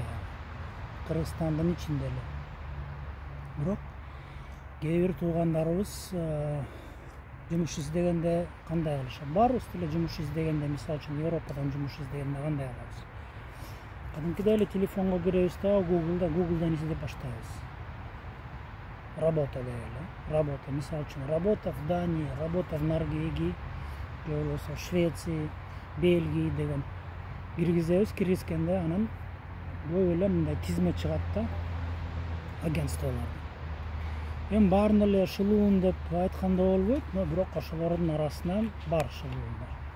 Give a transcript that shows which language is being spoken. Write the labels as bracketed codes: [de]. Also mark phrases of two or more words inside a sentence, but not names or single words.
[ky] Кыргызстандын ичинде эле. Бирок кээ бир туугандарыбыз жумуш издегенде кандай кылышат? Баарыбыз деле жумуш издегенде, мисалы үчүн Европадан жумуш издегенде кандай кылабыз? Кадимкидей эле телефонго киребиз да, Google'дан издеп баштайбыз. Работа дейли. Работа, мисалы үчүн [ru] работа в Дании, работа в Норвегии, [ky] же болбосо Швеция, Бельгия деген киргизебиз. Киргизгенде анан көп эле мындай тизме чыгат да, агентстволордун. Эми баарын эле шылуун деп айтканда болбойт, но бирок ошолордун арасынан бар шылуундар.